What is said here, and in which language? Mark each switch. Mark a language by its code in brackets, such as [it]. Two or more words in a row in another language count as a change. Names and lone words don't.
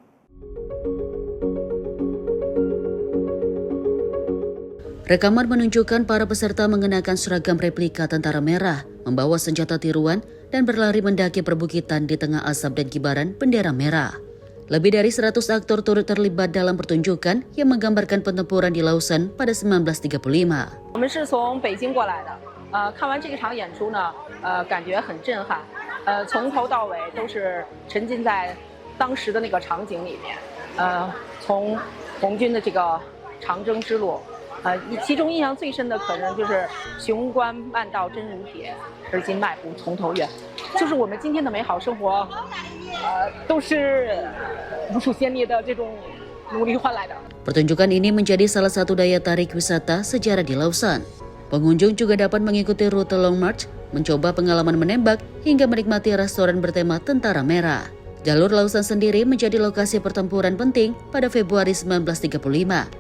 [id] Rekaman menunjukkan para peserta mengenakan seragam replika Tentara Merah, membawa senjata tiruan, dan berlari mendaki perbukitan di tengah asap dan kibaran bendera merah. Lebih dari 100 aktor turut terlibat dalam pertunjukan yang menggambarkan pertempuran di Lausan pada 1935. [zh] 我们是从北京过来的，看完这一场演出呢，感觉很震撼，从头到尾都是沉浸在当时的那个场景里面，从红军的这个长征之路。其中印象最深的可能就是雄关漫道真人铁，而今迈步从头越，就是我们今天的美好生活，都是无数先烈的这种努力换来的。 [id] Pertunjukan ini menjadi salah satu daya tarik wisata sejarah di Lausan. Pengunjung juga dapat mengikuti rute Long March, mencoba pengalaman menembak, hingga menikmati restoran bertema Tentara Merah. Jalur Lausan sendiri menjadi lokasi pertempuran penting pada Februari 1935.